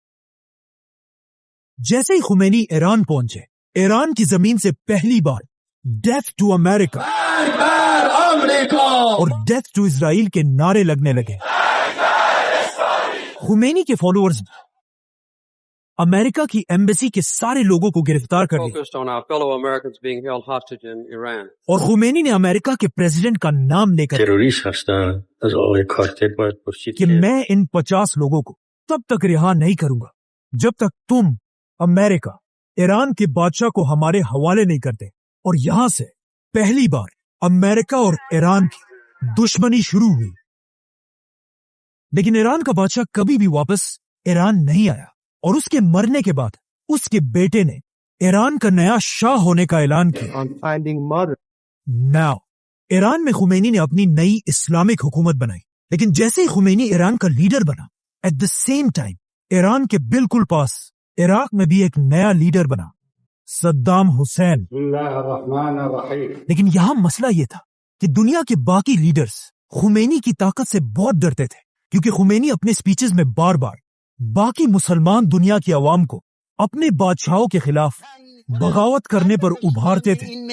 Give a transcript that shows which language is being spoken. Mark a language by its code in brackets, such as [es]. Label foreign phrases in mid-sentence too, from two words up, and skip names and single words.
[hi] जैसे ही खुमैनी ईरान पहुंचे, ईरान की जमीन से पहली बार [en] death to America [hi] और [en] death to Israel [hi] के नारे लगने लगे। खुमैनी के फॉलोअर्स ने अमेरिका की एम्बेसी के सारे लोगों को गिरफ्तार कर लिया [en] focused on our fellow Americans being held hostage in Iran. [hi] और खुमैनी ने अमेरिका के प्रेसिडेंट का नाम लेकर [fa] تروریست هستن از آقای کارتر باید پرسید [hi] कि मैं इन 50 लोगों को तब तक रिहा नहीं करूंगा जब तक तुम अमेरिका ईरान के बादशाह को हमारे हवाले नहीं करते। और यहां से पहली बार अमेरिका और ईरान की दुश्मनी शुरू हुई। लेकिन ईरान का बादशाह कभी भी वापस ईरान नहीं आया और उसके मरने के बाद उसके बेटे ने ईरान का नया शाह होने का ऐलान किया। [en] On finding mother. [hi] नाउ ईरान में खुमैनी ने अपनी नई इस्लामिक हुकूमत बनाई, लेकिन जैसे ही खुमैनी ईरान का लीडर बना, [en] at the same time [hi] ईरान के बिल्कुल पास इराक में भी एक नया लीडर बना, सद्दाम हुसैन। लेकिन यहां मसला यह था कि दुनिया के बाकी लीडर्स खुमैनी की ताकत से बहुत डरते थे, क्योंकि खुमैनी अपने स्पीचेस में बार बार बाकी मुसलमान दुनिया की आवाम को अपने बादशाहों के खिलाफ बगावत करने पर उभारते थे।